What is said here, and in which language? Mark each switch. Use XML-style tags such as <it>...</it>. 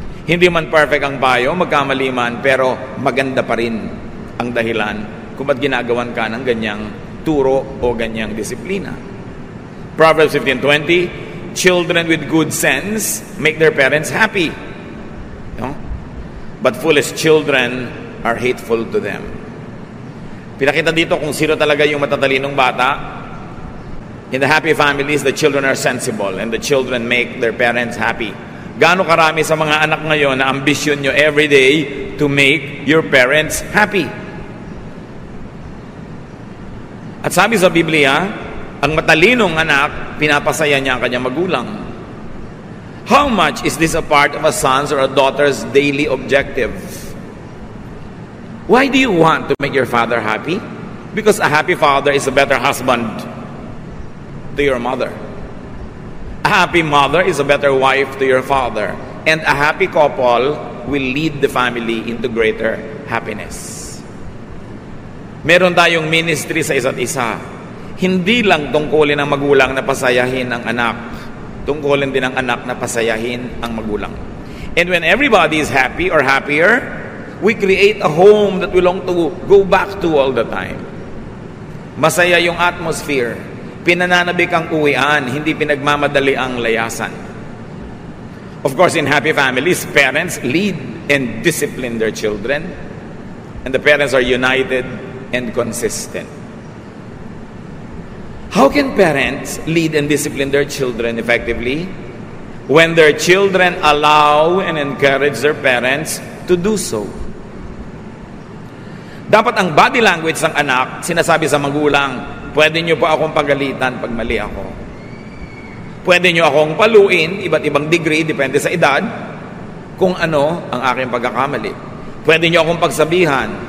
<tl>Hindi man perfect ang payo, magkamali man, pero maganda pa rin ang dahilan kung ba't ginagawan ka ng ganyang turo o ganyang disiplina.</tl> <en>Proverbs 15:20, children with good sense make their parents happy. No? But foolish children are hateful to them.</en> <tl>Pinakita dito kung sino talaga yung matatalinong bata.</tl> <en>In the happy families, the children are sensible and the children make their parents happy.</en> <tl>Gaano karami sa mga anak ngayon na ambisyon nyo everyday</tl> <en>to make your parents happy?</en> <tl>At sabi sa Biblia, ang matalinong anak, pinapasaya niya ang kanyang magulang.</tl> <en>How much is this a part of a son's or a daughter's daily objective? Why do you want to make your father happy? Because a happy father is a better husband to your mother. A happy mother is a better wife to your father. And a happy couple will lead the family into greater happiness.</en> <tl>Meron tayong ministry sa isa't isa. Hindi lang tungkulin ng magulang na pasayahin ang anak. Tungkulin din ng anak na pasayahin ang magulang.</tl> <en>And when everybody is happy or happier, we create a home that we long to go back to all the time.</en> <tl>Masaya yung atmosphere. Pinananabik ang uwian, hindi pinagmamadali ang layasan.</tl> <en>Of course, in happy families, parents lead and discipline their children. And the parents are united and consistent. How can parents lead and discipline their children effectively? When their children allow and encourage their parents to do so.</en> <tl>Dapat ang body language ng anak, sinasabi sa magulang, pwede nyo po akong pagalitan pag mali ako. Pwede nyo akong paluin, iba't ibang degree, depende sa edad, kung ano ang aking pagkakamali. Pwede nyo akong pagsabihan.</tl>